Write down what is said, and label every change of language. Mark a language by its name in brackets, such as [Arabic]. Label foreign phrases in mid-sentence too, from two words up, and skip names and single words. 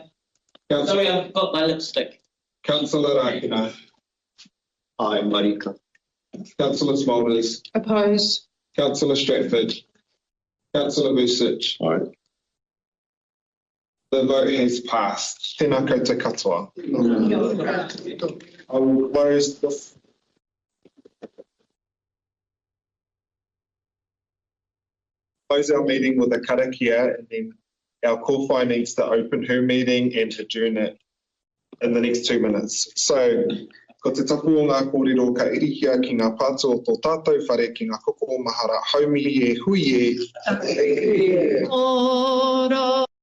[English] Sorry, I've got my lipstick. Councillor Akina. Aye, Marika. Councillor Smolders. Opposed? Councillor Stratford. Councillor Vucic. Aye. The vote has passed. [Māori] Tēnā koutou katoa. [English] I will close our meeting with a karakia, and then our kōwhai needs to open her meeting and adjourn it in the next 2 minutes. So, [Māori] ko te tapu o ngā kōrero ka irihia ki ngā pātu o tō tātou whare ki ngā koko mahara haumihi e hui e. Ora